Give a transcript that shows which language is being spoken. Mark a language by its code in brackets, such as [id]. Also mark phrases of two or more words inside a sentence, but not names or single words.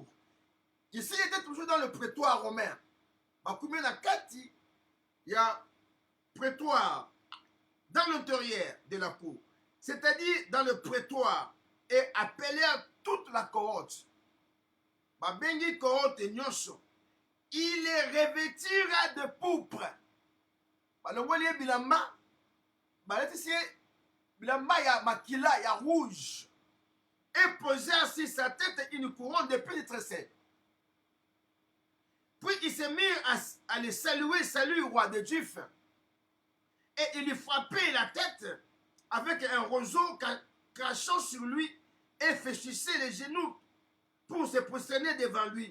[fr] Ici, il était toujours dans le prétoire romain. Il y a prétoire dans l'intérieur de la cour, c'est-à-dire dans le prétoire, et appelèrent toute la cohorte. Il les revêtira de pourpre. [ln] Bilamba ya makila ya [fr] rouge et posèrent sur sa tête une couronne de pluie de tressés. Puis ils se mirent à le saluer, salut roi des Juifs. Et il lui frappait la tête avec un roseau crachant sur lui et fléchissait les genoux pour se prosterner devant lui.